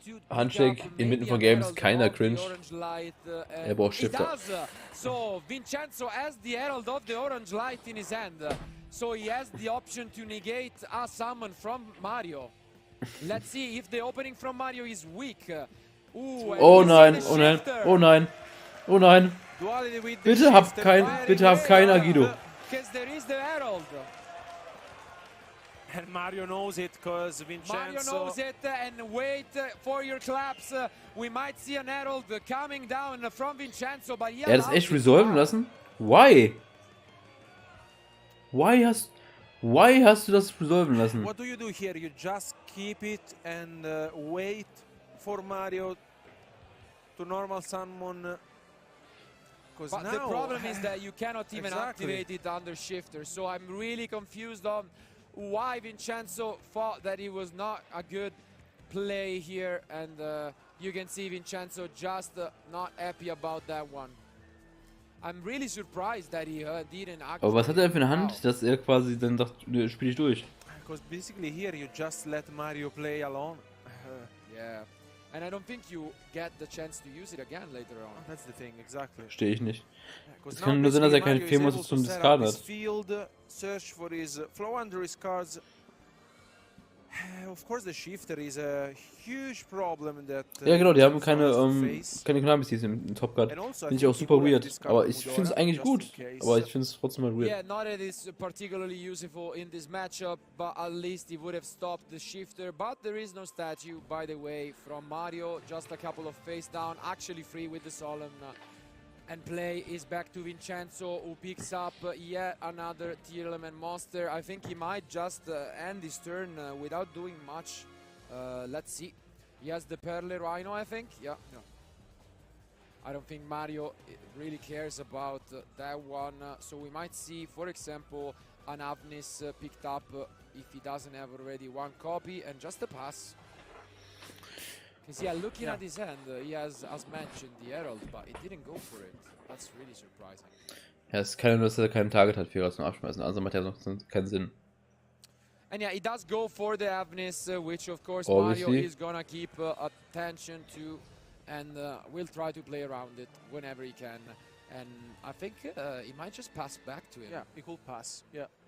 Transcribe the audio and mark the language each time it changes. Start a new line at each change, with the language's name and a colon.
German: Handshake inmitten von Games, keiner cringe. Er braucht Shifter.
English: So Vincenzo has the herald of the orange light in his hand. So he has the option to negate a summon from Mario. Let's see if the opening from Mario is weak.
German: Oh nein, oh nein, oh nein, oh nein. Bitte hab kein Agido.
English: There is the herald. And Mario knows it because Vincenzo... Mario knows it and wait for your claps. We might see an herald coming down from Vincenzo, but he
German: hat es echt resolven lassen?
English: Why? Why
German: hast du das resolven lassen?
English: What do you do here? You just keep it and wait for Mario to normal summon. But the problem is that you cannot even activate it under shifter, so I'm really confused on why Vincenzo thought that it was not a good play here, and you can see Vincenzo just not happy about that one. I'm really surprised that he didn't activate.
German: Aber was hat er für eine Hand, dass er quasi dann sagt, spiel ich durch?
English: Because basically here you just let Mario play alone. Yeah. And I don't think you get the chance to use it again later on. That's the thing, exactly.
German: Verstehe ich nicht. Es kann nur sein, dass er keine Fehmarus zum Discard hat.
English: Field, search for his flow under his cards. Of course the shifter is a huge problem that...
German: Ja genau, die haben keine Konami im Top Card. Finde ich auch super weird. Aber ich finde es eigentlich gut. Aber ich finde es trotzdem mal weird.
English: Yeah, not that it's particularly useful in this matchup, but at least he would have stopped the shifter. But there is no statue, by the way, from Mario. Just a couple of face down, actually free with the Solemn. And play is back to Vincenzo, who picks up yet another tier element monster. I think he might just end his turn without doing much. Let's see. He has the Perle Rhino, I think. Yeah. I don't think Mario really cares about that one. So we might see, for example, an Avnis picked up if he doesn't have already one copy, and just a pass. Because yeah, looking at his hand, he has, as mentioned, the Herald, but he didn't go for it. That's really surprising.
German: Ja, es kann nur, dass er keinen Target hat für zum Abschmeißen, also macht ja noch keinen Sinn.
English: And yeah, he does go for the Avnis, which of course Mario is gonna keep attention to, and will try to play around it whenever he can. And I think he might just pass back to him. Yeah, he could pass, yeah.